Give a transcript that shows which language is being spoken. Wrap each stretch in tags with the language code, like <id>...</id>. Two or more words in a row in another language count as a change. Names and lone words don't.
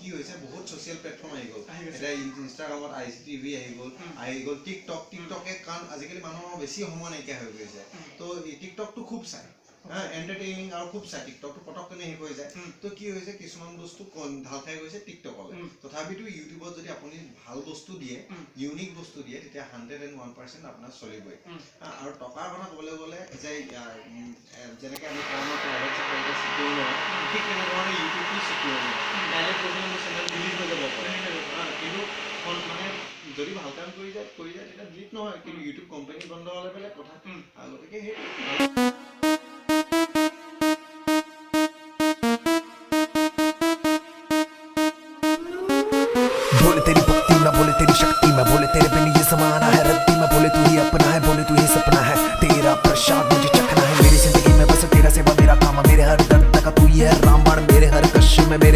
<as>হৈছে বহুত</as> <en>social platform</en> <as>আহি গ'ল এতিয়া ইনষ্টাগ্ৰামত IGTV আহি গ'ল টিকটকে কাৰণ আজিকালি মানুহৰ বেছি সময় নাইকিয়া হৈ গৈছে তো এই টিকটকটো খুব চাই এণ্টাৰটেইনিং আৰু খুব চাই টিকটকটো পটককৈ শেষ হৈ যায় তো কি হৈছে কিছুমান বস্তু ঢাল খাই গৈছে টিকটকলৈ তথাপিতো ইউটিউবত যদি আপুনি ভাল বস্তু দিয়ে ইউনিক বস্তু দিয়ে তেতিয়া 101% আপোনাৰ চলিবই আৰু টকাৰ কথা ক'বলৈ গ'লে যে যেনেকৈ আমি ঠিক তেনেধৰণে ইউটিউবটো</as> <en>secure direct</en> <as>গৈ মোৰ চেনেল ডিলিট হৈ যাব পাৰে কিন্তু মানে যদি ভাল কাম কৰি যায় তেতিয়া ডিলিট নহয় কিন্তু ইউটিউব কোম্পানী বন্ধ হ'লে বেলেগ কথা গতিকে সেইটো</as> <hi>बोले तेरी भक्ति मैं बोले तेरी शक्ति मैं बोले तेरे बिन ये समाना है रद्दी मैं बोले तू ही अपना है बोले तू ही सपना है तेरा प्रसाद मुझे चखना है मेरी जिंदगी में बस तेरा सेवा मेरा काम मेरे हर दर्द का तू ही है रामबाण मेरे हर कश्य में मेरे</hi>